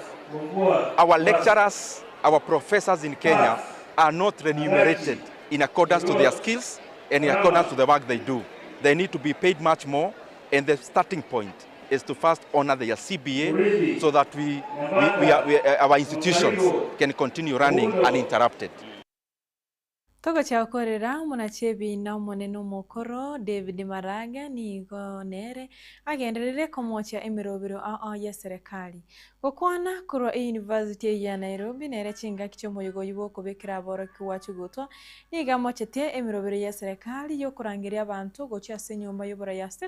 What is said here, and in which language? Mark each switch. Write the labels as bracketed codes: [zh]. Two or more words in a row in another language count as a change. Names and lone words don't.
[en] Our lecturers, our professors in Kenya are not remunerated in accordance to their skills and in accordance to the work they do. They need to be paid much more, and the starting point is to first honor their CBA so that our institutions can continue running uninterrupted. [guz] Togo chakorera munachebi na moneno mokoro David Maraga nigo nere agenderere komocha emirobiro ya serikali gokwana kurwa University ya Nairobi nere chinga kicho moyogo yubo kubekira boro kiwachu gutwa niga mochete emirobiro ya serikali yo kurangiria abantu gocha senyomba yobora ya State